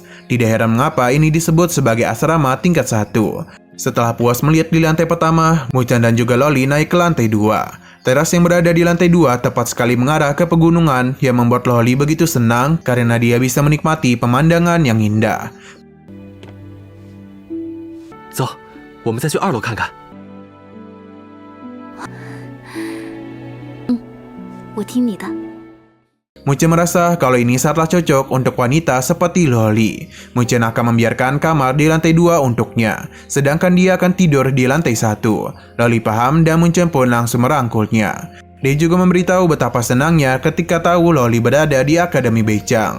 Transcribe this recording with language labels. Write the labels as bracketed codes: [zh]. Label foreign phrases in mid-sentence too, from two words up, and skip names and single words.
[id] Tidak heran mengapa ini disebut sebagai asrama tingkat 1. Setelah puas melihat di lantai pertama, Munchen dan juga Loli naik ke lantai 2. Teras yang berada di lantai 2 tepat sekali mengarah ke pegunungan yang membuat Loli begitu senang karena dia bisa menikmati pemandangan yang indah. [zh] 走，我们再去2楼看看。我听你的。 [id] Munchen merasa kalau ini sangatlah cocok untuk wanita seperti Loli. Munchen akan membiarkan kamar di lantai 2 untuknya, sedangkan dia akan tidur di lantai 1. Loli paham dan Munchen pun langsung merangkulnya. Dia juga memberitahu betapa senangnya ketika tahu Loli berada di Akademi Beichang.